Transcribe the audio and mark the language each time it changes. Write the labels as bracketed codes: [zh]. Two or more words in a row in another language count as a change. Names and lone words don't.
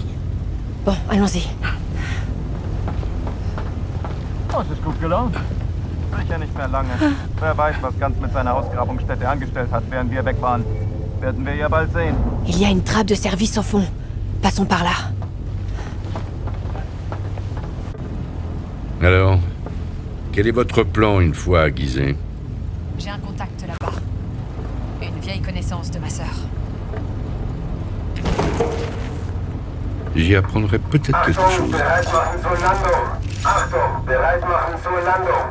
[fr] Bon, allons-y. [de] Oh, es ist gut gelaunt. Sicher nicht mehr lange. Wer weiß, was Ganz mit seiner Ausgrabungsstätte angestellt hat, während wir weg waren. Werden wir ja bald sehen. [fr] Il y a une trappe de service au fond. Passons par là. Alors, quel est votre plan une fois à Gizeh? J'ai un contact là-bas. Une vieille connaissance de ma sœur. J'y apprendrai peut-être quelque chose. [de] Bereit machen zur Landung. Achtung, bereit machen zur Landung.